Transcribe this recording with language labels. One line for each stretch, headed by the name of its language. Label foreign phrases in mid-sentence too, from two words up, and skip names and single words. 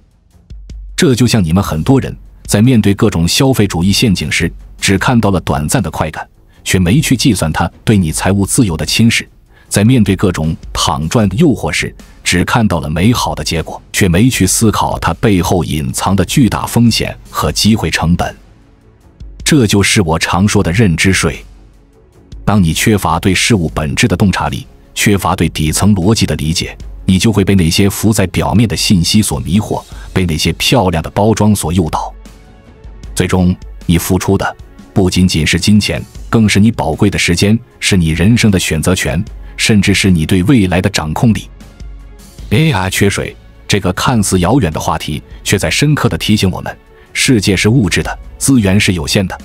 Chinese: 這就像你們很多人在面對各種消費主義陷阱時，只看到了短暫的快感，卻沒去計算它對你財務自由的侵蝕；在面對各種躺賺的誘惑時，只看到了美好的結果，卻沒去思考它背後隱藏的巨大風險和機會成本。這就是我常說的認知稅。當你缺乏對事物本質的洞察力，缺乏对底層邏輯的理解，你就會被那些浮在表面的信息所迷惑，被那些漂亮的包裝所誘導。最終，你付出的不僅僅是金錢，更是你寶貴的時間，是你人生的選擇權，甚至是你對未來的掌控力。AI 缺水這個看似遙遠的話題，卻在深刻地提醒我們，世界是物質的，資源是有限的。